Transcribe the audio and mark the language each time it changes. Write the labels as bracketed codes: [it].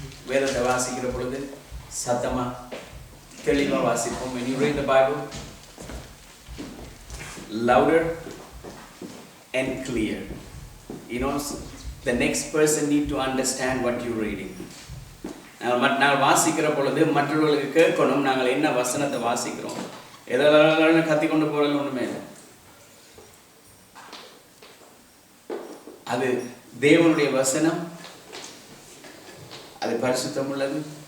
[ta] வேதத்தை வாசிக்கிற பொழுது சத்தமா தெளிவா வாசிப்போம். [en] When you read the Bible, louder and clear. You know, the next person need to understand what you're reading. [ta] நாங்கள் வாசிக்கிற பொழுது மற்றவர்களுக்கு கேட்கணும் நாங்கள் என்ன வசனத்தை வாசிக்கிறோம். எதெல்லாம் கத்தி கொண்டு போறது ஒண்ணுமே இல்லை. அது தேவனுடைய வசனம், அது பரிசுத்தம் உள்ளது.